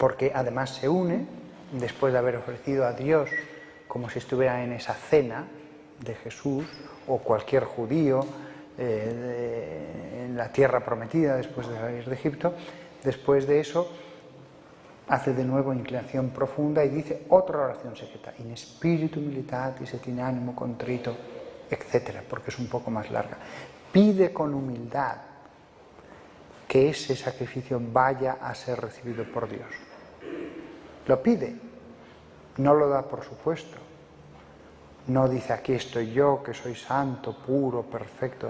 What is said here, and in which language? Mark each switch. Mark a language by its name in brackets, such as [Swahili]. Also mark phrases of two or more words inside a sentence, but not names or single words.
[Spanish] porque además se une, después de haber ofrecido a Dios como si estuviera en esa cena de Jesús, o cualquier judío en la tierra prometida después de salir de Egipto. Después de eso hace de nuevo inclinación profunda y dice otra oración secreta, [Latin] in spiritu militatis et in animo contrito, [Spanish] etc., porque es un poco más larga. Pide con humildad que ese sacrificio vaya a ser recibido por Dios. Lo pide, no lo da por supuesto. No dice, aquí estoy yo, que soy santo, puro, perfecto.